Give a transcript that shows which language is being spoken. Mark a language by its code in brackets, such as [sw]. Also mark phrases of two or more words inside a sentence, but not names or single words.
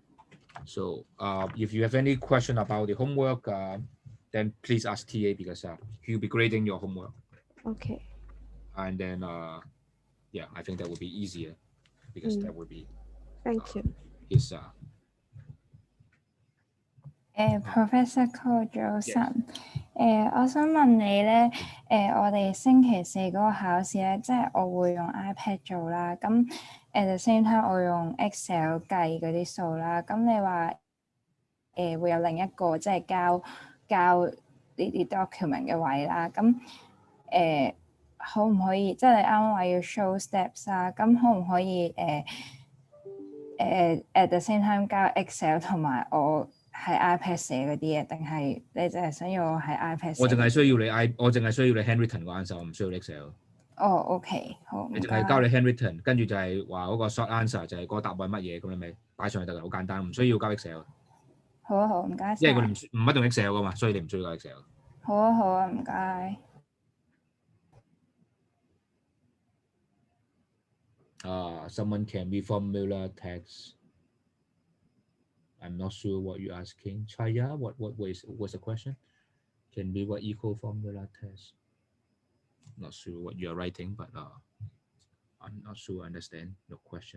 [en] So if you have any question about the homework, then please ask TA because he'll be grading your homework. Okay. And then yeah, I think that would be easier because Mm, that would be thank you. his [yue] Professor Cole 早 [en] yes. [yue] 晨，我想問你咧，我哋星期四嗰個考試咧，即係我會用 iPad 做啦，咁 [en] at the same time [yue] 我用 Excel 計嗰啲數啦，咁你話會有另一個即係交呢啲 document 嘅位啦，咁可唔可以即係你啱啱話要 [en] show steps [yue] 啦，咁可唔可以 [en] at the same time [yue] 交 Excel 同埋我喺 iPad 寫嗰啲嘢，定係你淨係想要我喺 iPad 寫？我淨係需要你我淨係需要你 handwritten 個 answer，我唔需要 Excel。哦，OK，好，唔該。你淨係交你 handwritten，跟住就係話嗰個 [en] short answer [yue] 就係嗰個答案乜嘢，咁你咪擺上去得㗎，好簡單，唔需要交 Excel。好啊，好，唔該因為佢哋晒。唔一定 Excel 噶嘛，所以你唔需要交 Excel。好啊，好啊，唔該。 [en] Someone can reformula text. I'm not sure what you're asking. Chaya, what's the question? Can be what equal formula test? Not sure what you're writing, but I'm not sure I understand your question.